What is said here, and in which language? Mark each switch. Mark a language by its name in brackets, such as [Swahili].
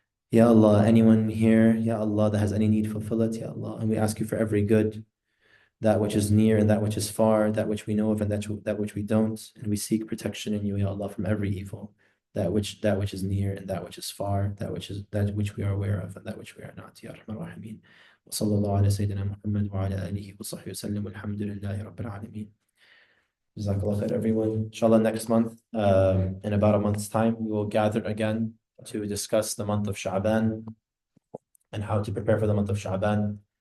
[English] Ya Allah, anyone here, Ya Allah, that has any need, fulfill it, Ya Allah. And we ask you for every good, that which is near and that which is far, that which we know of and that which we don't. And we seek protection in you, Ya Allah, from every evil, that which is near and that which is far, that which we are aware of and that which we are not, Ya Rahman Rahimeen. [Arabic] وصلى الله على سيدنا محمد وعلى آله وصحبه وسلم والحمد لله رب العالمين. [English] Jazakallah khair, everyone. Inshallah, next month, in about a month's time, we will gather again to discuss the month of Sha'ban and how to prepare for the month of Sha'ban.